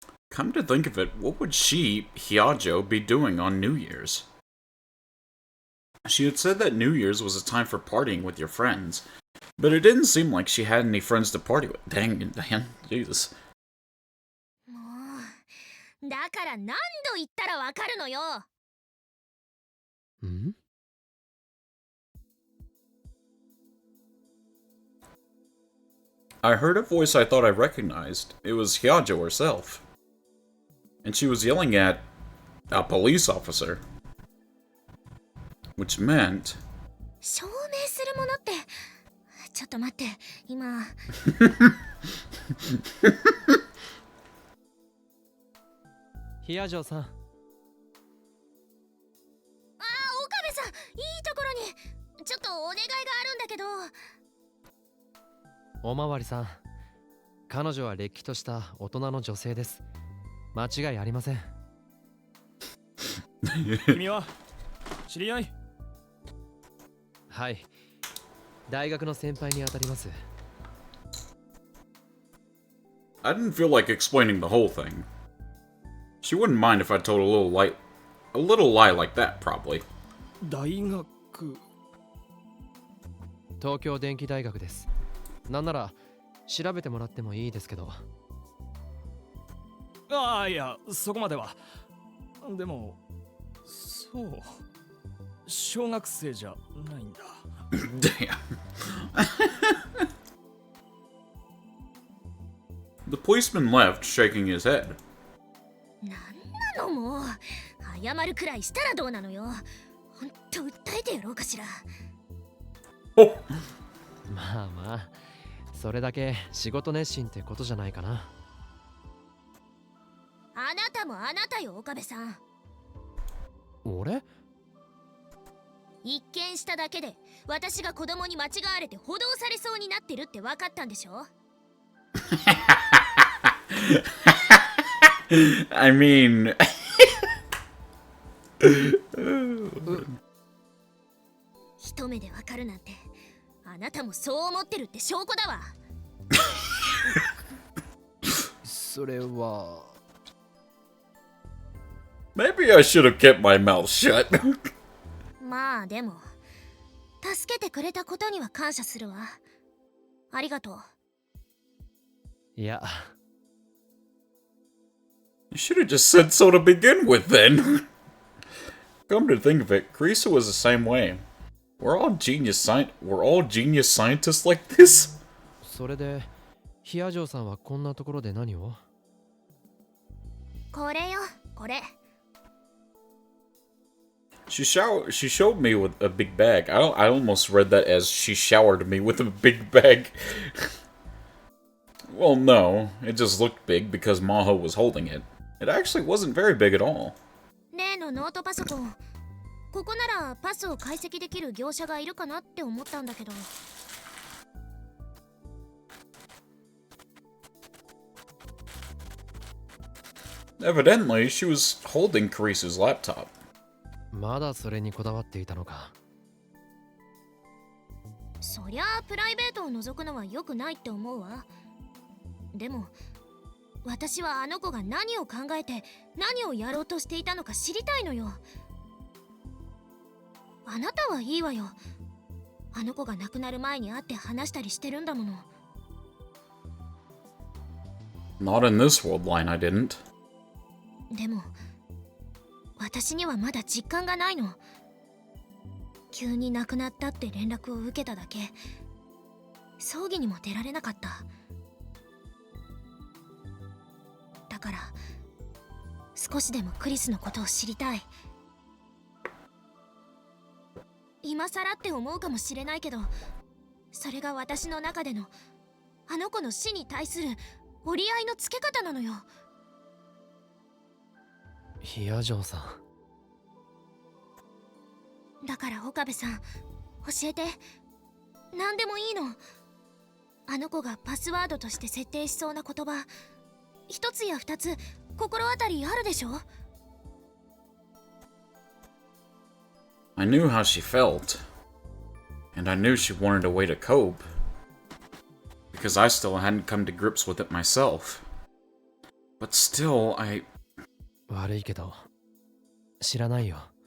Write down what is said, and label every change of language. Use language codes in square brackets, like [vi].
[en] Come to think of it, what would Hyajo, be doing on New Year's? She had said that New Year's was a time for partying with your friends, but it didn't seem like she had any friends to party with. Dang, Jesus. [ja] もう、だから何度言ったらわかるのよ。ん? [en] I heard a voice I thought I recognized. It was Hyajo herself. And she was yelling at a police officer. Which meant... [ja] 証明するものって、ちょっと待って、今。ヒヤジョーさん。あ、岡部さん、いいところに。ちょっとお願いがあるんだけど。おまわりさん、彼女はれっきとした大人の女性です。間違いありません。君は知り合い？はい、大学の先輩にあたります。 I didn't feel like explaining the whole thing. She wouldn't mind if I told a little lie like that, probably. 大学。東京電機大学です。なんなら調べてもらってもいいですけど。ああ、いや、そこまでは。でも、そう。小学生じゃないんだ。 [en] Damn. The policeman left, shaking his head. [ja] なんなのもう。謝るくらいしたらどうなのよ。ほんと訴えてやろうかしら。 Oh. まあまあ、それだけ仕事熱心ってことじゃないかな。あなたもあなたよ、岡部さん。俺？一見しただけで私が子供に間違われて補導されそうになってるって分かったんでしょ？ [en] I mean... [ja] 一目で分かるなんて、あなたもそう思ってるって証拠だわ。それは。 [en] Maybe I should have kept my mouth shut. [ja] まあでも、助けてくれたことには感謝するわ。ありがとう。いや。 [en] You should have just said so to begin with, then. Come to think of it, Carissa was the same way. We're all genius scientists like this. [ja] それで、ヒヤジョーさんはこんなところで何を？これよ、これ。 [en] She showed me with a big bag. I almost read that as she showered me with a big bag. Well, no. It just looked big because Maho was holding it. It actually wasn't very big at all. [ja] 例のノートパソコン。ここならパスを解析できる業者がいるかなって思ったんだけど。 [en] Evidently, she was holding Carice's laptop. [ja] まだそれにこだわっていたのか。そりゃあプライベートを覗くのは良くないって思うわ。でも私はあの子が何を考えて何をやろうとしていたのか知りたいのよ。あなたはいいわよ。あの子が亡くなる前に会って話したりしてるんだもの。 [en] Not in this world line, I didn't. [ja] でも私にはまだ実感がないの。急に亡くなったって連絡を受けただけ。葬儀にも出られなかった。だから少しでもクリスのことを知りたい。今更って思うかもしれないけど、それが私の中でのあの子の死に対する折り合いのつけ方なのよ。ヒヤジョーさん。だから岡部さん、教えて。何でもいいの。あの子がパスワードとして設定しそうな言葉、一つや二つ心当たりあるでしょ？ [en] I knew how she felt, and I knew she wanted a way to cope, because I still hadn't come to grips with it myself. But still, [ja] 悪いけど知らないよ。